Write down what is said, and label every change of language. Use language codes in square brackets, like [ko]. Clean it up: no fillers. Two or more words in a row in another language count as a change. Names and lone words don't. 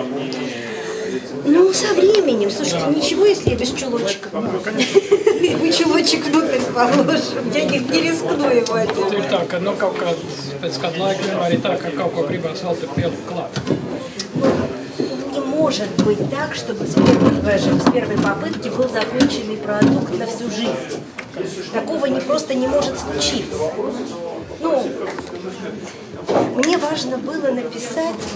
[ru] Ну, со временем. Слушайте, ничего, если я без чулочка. Вы чулочек внутрь положим. Я не рискну его одеть. [lv] Ir tā, ka kaut kā pēc kāda laika vienmēr ir tā, ka kaut ko gribās vēl te pielikt klāt. [ru] Не может быть так, чтобы с первой попытки был законченный продукт на всю жизнь. Такого просто не может случиться. Ну, мне важно было написать...